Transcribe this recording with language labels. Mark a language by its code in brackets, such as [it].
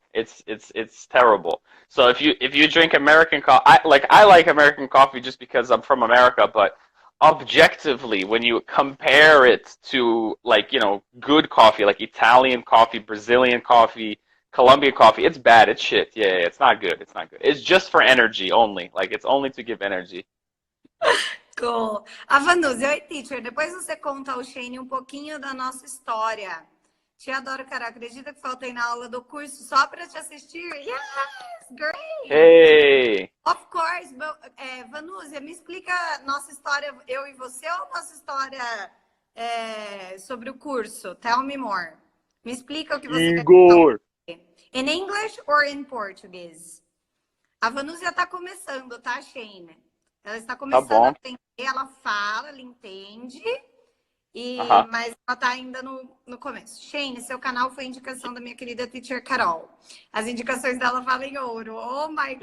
[en] It's terrible. So if you drink American coffee, I like American coffee just because I'm from America, but objectively, when you compare it to like, good coffee, like Italian coffee, Brazilian coffee, Colombian coffee, it's bad. It's shit. Yeah, yeah, it's not good. It's not good. It's just for energy only. Like it's only to give energy. Cool. [pt] A Vanusa, oi, teacher. Depois você conta ao Shane um pouquinho da nossa história. Te adoro, cara. Acredita que faltei na aula do curso só para te assistir? [en] Yes, great. Hey. Of course. [pt] Vanusa, me explica nossa história, eu e você, ou nossa história sobre o curso? [en] Tell me more. [pt] Me explica o que você quer Igor. falar. [en] In English or in Portuguese? [pt] A Vanusa está começando, tá, Shane? Ela está começando a aprender, ela fala, ela entende, mas ela está ainda no começo. Shane, seu canal foi indicação da minha querida teacher Carol. As indicações dela valem ouro. [en] Oh my God!